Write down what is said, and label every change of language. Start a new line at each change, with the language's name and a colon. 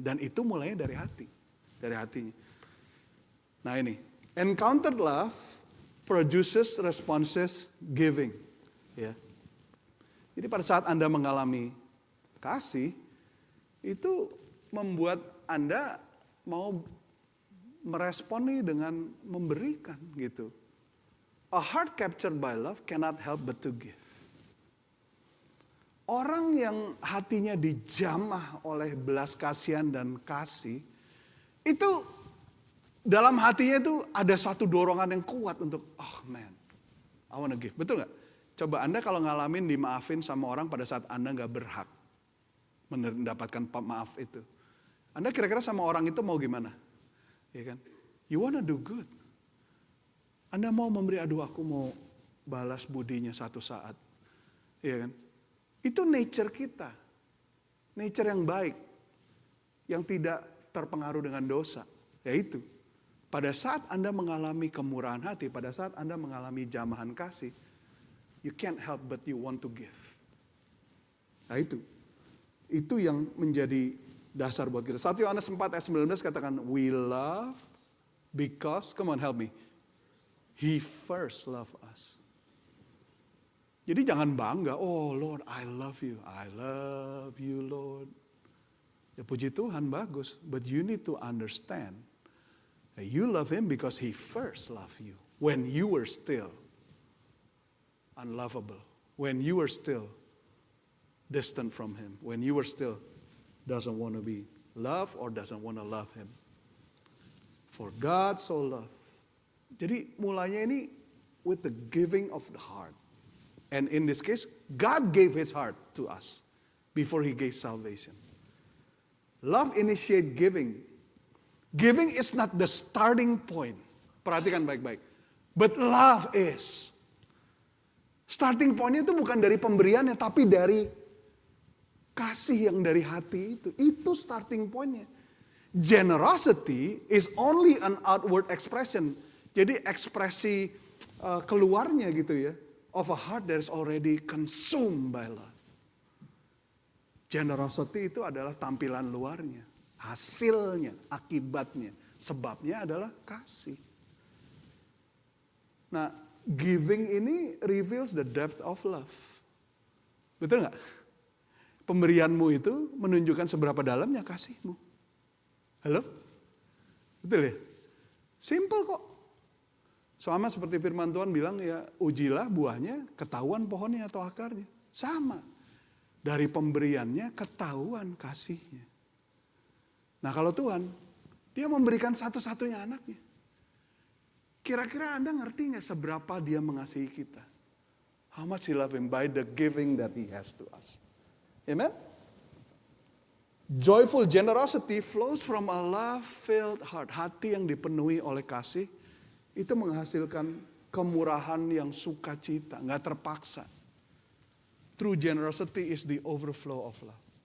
Indonesian: Dan itu mulainya dari hati, dari hatinya. Nah ini,
English: encountered love produces responses giving.
Indonesian: Ya. Jadi pada saat Anda mengalami kasih, itu membuat Anda mau meresponi dengan memberikan gitu.
English: A heart captured by love cannot help but to give.
Indonesian: Orang yang hatinya dijamah oleh belas kasihan dan kasih, itu dalam hatinya itu ada satu dorongan yang kuat untuk,
English: oh man, I wanna give.
Indonesian: Betul gak? Coba Anda kalau ngalamin dimaafin sama orang pada saat Anda gak berhak mendapatkan maaf itu. Anda kira-kira sama orang itu mau gimana? Ya kan?
English: You wanna do good.
Indonesian: Anda mau memberi, aduh aku mau balas budinya satu saat. Ya kan? Itu nature kita. Nature yang baik. Yang tidak terpengaruh dengan dosa. Yaitu, pada saat Anda mengalami kemurahan hati, pada saat Anda mengalami jamahan kasih,
English: you can't help but you want to give.
Indonesian: Nah itu. Itu yang menjadi dasar buat kita. 1 Yohanes 4 ayat 19 katakan,
English: we love because, come on help me, He first loved us.
Indonesian: Jadi jangan bangga,
English: oh Lord I love you Lord.
Indonesian: Ya puji Tuhan bagus,
English: but you need to understand that you love Him because He first loved you. When you were still unlovable, when you were still distant from Him, when you were still doesn't want to be loved or doesn't want to love Him. For God so loved.
Indonesian: Jadi mulanya ini
English: with the giving of the heart. And in this case, God gave His heart to us before He gave salvation. Love initiate giving. Giving is not the starting point.
Indonesian: Perhatikan baik-baik.
English: But love is.
Indonesian: Starting pointnya itu bukan dari pemberiannya, tapi dari kasih yang dari hati itu. Itu starting pointnya.
English: Generosity is only an outward expression.
Indonesian: Jadi ekspresi keluarnya gitu ya.
English: Of a heart that is already consumed by love.
Indonesian: Generosity itu adalah tampilan luarnya. Hasilnya, akibatnya. Sebabnya adalah kasih.
English: Nah, giving ini reveals the depth of love.
Indonesian: Betul gak? Pemberianmu itu menunjukkan seberapa dalamnya kasihmu. Halo? Betul ya? Simple kok. Sama seperti firman Tuhan bilang ya, ujilah buahnya, ketahuan pohonnya atau akarnya. Sama. Dari pemberiannya ketahuan kasihnya. Nah kalau Tuhan, Dia memberikan satu-satunya anaknya. Kira-kira Anda ngerti gak seberapa Dia mengasihi kita?
English: How much He love Him by the giving that He has to us. Amen? Joyful generosity flows from a love-filled heart.
Indonesian: Hati yang dipenuhi oleh kasih, itu menghasilkan kemurahan yang sukacita, gak terpaksa.
English: True generosity is the overflow of love.